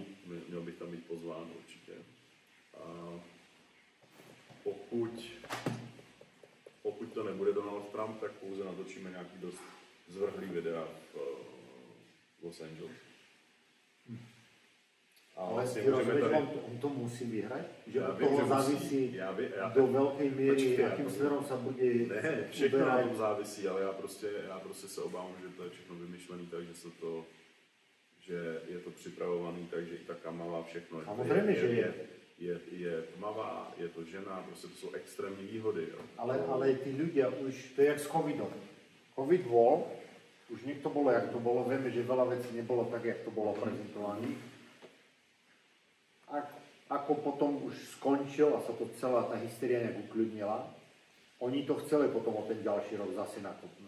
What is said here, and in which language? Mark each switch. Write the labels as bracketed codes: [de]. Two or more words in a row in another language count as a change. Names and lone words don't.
[cs] Měl bych tam být pozván určitě. A pokud to nebude Donald Trump, tak pouze natočíme nějaký dost zvrhlý videa v Los Angeles. [sk] Ale si rozumíš, on to musí vyhrať? Že od toho závisí do veľkej miery, akým smerom sa bude [cs] Ne, všechno na tom závisí, ale já prostě se obávám, že to je všechno vymyšlený tak, že je to připravovaný, takže i ta Kamala, všechno [sk] Samozrejme, že [cs] je tmavá, je to žena, prostě to jsou extrémní výhody. Jo. [sk] Ale tí ľudia už, to je jak s covidom. Covid bol, už niekto bolo, jak to bolo, vieme, že veľa vecí nebolo tak, jak to bolo prezentované. Ako potom už skončil a sa to celá tá hysteria nejak ukľudnila, oni to chceli potom o ten ďalší rok zase nakopnúť.